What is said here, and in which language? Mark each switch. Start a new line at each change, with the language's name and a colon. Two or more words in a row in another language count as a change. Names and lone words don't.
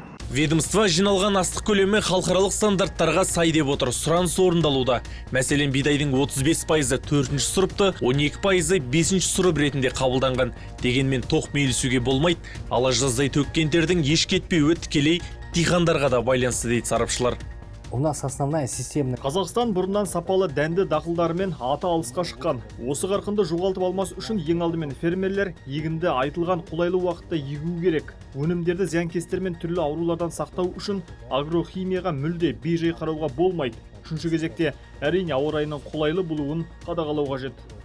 Kazakh: Ведомство жиналған астық көлемі халықаралық стандарттарға сай деп отыр. Сұраныс орындалуда. Мәселен, бидайдың 35%-ы 4-ші сұрыпты, 12%-ы 5-ші сұрып ретінде қабылданған. Дегенмен тоқ мейлісуге болмайды. Ала жаздай төккендердің еш кетпеуі тікелей диқандарға да байланысты дейді сарапшылар.
Russian: У нас основная системная.
Kazakh: Қазақстан бұрыннан сапалы дәнді дақылдарымен аты алысқа шыққан. Осы қарқынды жоғалтып алмас үшін ең алдымен фермерлер егінді айтылған қолайлы уақытта егу керек. Өнімдерді зиянкестер мен түрлі аурулардан сақтау үшін агрохимияға мүлде бейжай қарауға болмайды. Үшінші кезекте әрине ауа райының қолайлы болуын қадағалау қажет.